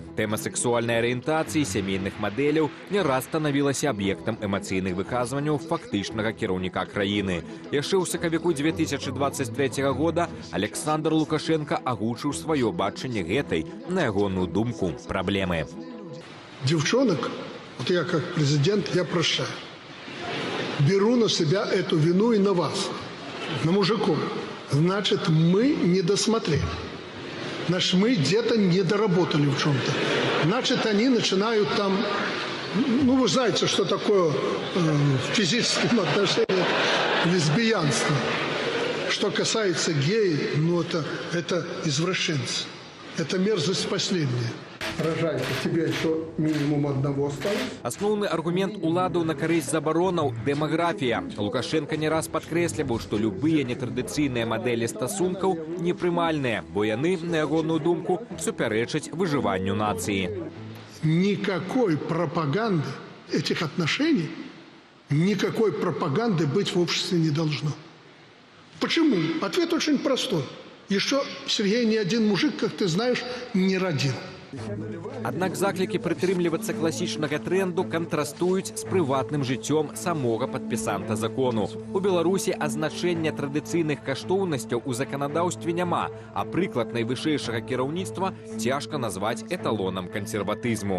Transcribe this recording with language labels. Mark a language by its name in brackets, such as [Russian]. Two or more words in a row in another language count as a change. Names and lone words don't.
[Belarusian] Тэма сексуальнай арыентацыі, сямейных мадэляў не раз станавілася аб'ектам эмацыйных выказванняў фактычнага кіраўніка краіны. Яшчэ ў сакавіку 2023 года Александр Лукашенко агучыў сваё бачанне гэтай, на ягоную думку, праблемы. [Russian] Девчонок, вот я как президент, я прощаю. Беру на себя эту вину и на вас, на мужиков. Значит, мы не досмотрели. Значит, мы где-то не доработали в чем-то. Значит, они начинают там... Ну, вы знаете, что такое в физическом отношении лесбиянство. Что касается геев, ну, это извращенцы. Это мерзость последняя. Рожайте, тебе еще минимум одного осталось. [Belarusian] Асноўны аргумент уладаў на карысць забаронаў – дэмаграфія. Лукашенко не раз падкрэсліваў, што любыя нетрадыцыйныя мадэлі стасункаў непрымальныя, бо яны, на ягоную думку, супярэчаць выжыванню нацыі. [Russian] Никакой пропаганды этих отношений, никакой пропаганды быть в обществе не должно. Почему? Ответ очень простой. Еще, Сергей, ни один мужик, как ты знаешь, не родил. [Belarusian] Аднак заклікі прытрымлівацца класічнага трэнду кантрастуюць з прыватным жыццём самога падпісанта закону. У Беларусі азначэння традыцыйных каштоўнасцяў у заканадаўстве няма, а прыклад найвышэйшага кіраўніцтва цяжка назваць эталонам кансерватызму.